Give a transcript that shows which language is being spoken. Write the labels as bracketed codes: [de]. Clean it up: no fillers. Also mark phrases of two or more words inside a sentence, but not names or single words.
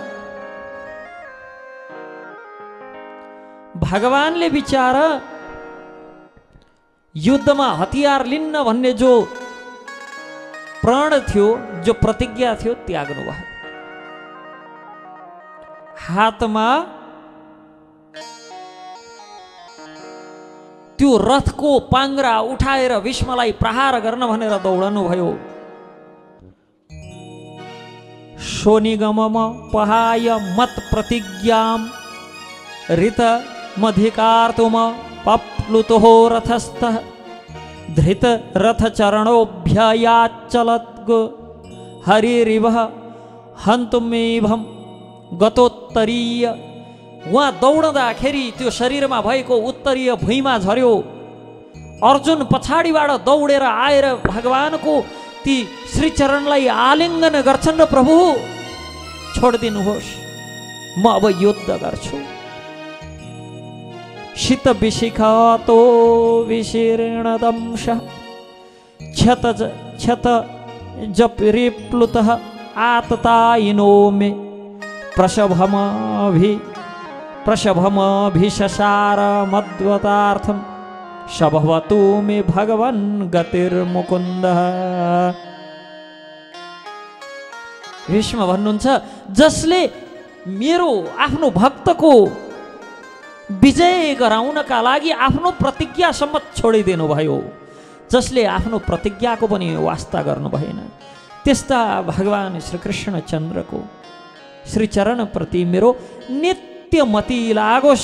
[ne] भगवानले विचार युद्धमा हतियार लिन्न भन्ने जो प्रण थियो, जो प्रतिज्ञा थियो, त्याग्नु भयो। हातमा त्यो रथको पाङ्ग्रा उठाएर भीष्मलाई प्रहार गर्न भनेर दौडनु भयो। [sa] शोनिगमम पहाय मत प्रतिज्ञाम ऋत मधिकार्तुम पप्लुतो रथस्थः धृत रथ चरणोभ्ययाचलत् हरिरिव हन्तुमेभं गतोत्तरीय। [ne] उहाँ दौडँदाखेरि त्यो शरीरमा भएको उत्तरीय भुइँमा झर्यो। अर्जुन पछाडिबाट दौडेर आएर भगवानको ती श्रीचरणलाई आलिङ्गन गर्छन् र प्रभु छोडिदिनुहोस्, म अब युद्ध गर्छु। [sa] शीत विशिखतो विशीर्णदंश क्षत क्षत जपरिप्लुतः आततायिनो मे प्रसभमभि प्रसभमभिशसार मद्वतार्थम सभवतु मे भगवन् गतिर्मुकुन्दः। [ne] भीष्म भन्नुहुन्छ, जसले मेरो आफ्नो भक्तको विजय गराउनका लागि आफ्नो प्रतिज्ञासम्म छोडिदिनु भयो, जसले आफ्नो प्रतिज्ञाको पनि वास्ता गर्नु भएन, त्यस्ता भगवान श्रीकृष्ण चन्द्रको श्रीचरणप्रति मेरो नित्य मति लागोस्।